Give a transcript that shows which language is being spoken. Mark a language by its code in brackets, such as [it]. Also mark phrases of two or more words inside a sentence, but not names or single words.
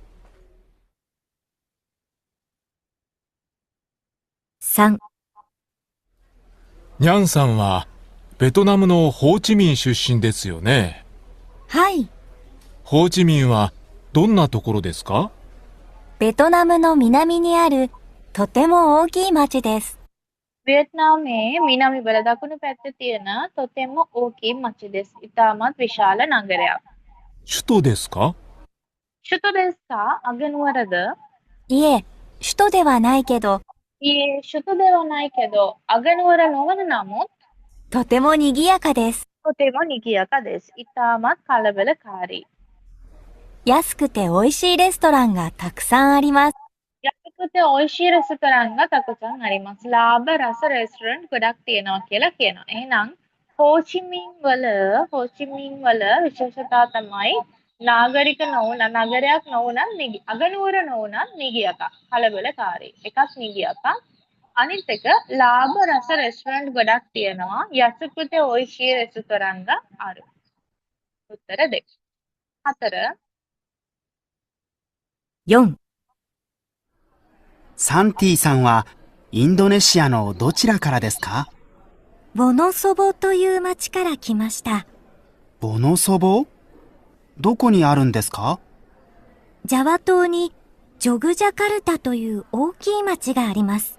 [ja] 3、にゃんさんはベトナムのホーチミン出身ですよね。はい。ホーチミンはどんなところですか？ベトナムの南にあるとても大きい町です。 [si] වියට්නාමයේ මිනාමි වල දකුණු පැත්තේ තියෙන [ja] とても大きい町です. [si] ඉතාමත් විශාල නගරයක්. [ja] 首都ですか？首都ですか අගනුවරද? いえ、首都ではないけど、いえ首都ではないけど [si] අගනුවර නොවන නමුත් [ja] とても賑やかです。とても賑やかです. [si] ඉතාමත් කලබලකාරී. [ja] 安くて美味しいレストランがたくさんあります。安くて美味しいレストランたくさんあります. [si] ලාභ රස රෙස්ටරන්ට් ගොඩක් තියෙනවා කියලා කියනවා. එහෙනම් හෝචිමින් වල විශේෂතා තමයි නාගරික නොවුන නගරයක් නොවුනත් අගනුවර නොවුනත් නිගියක කලබලකාරී. එකක් නිගියක. අනිත් එක ලාභ රස රෙස්ටරන්ට් ගොඩක් තියෙනවා. [ja] 安くて美味しいレストランある. [si] උත්තර දෙක. 4. [ja] 4、サンティさんはインドネシアのどちらからですか？ボノソボという町から来ました。ボノソボ？どこにあるんですか？ジャワ島にジョグジャカルタという大きい町があります。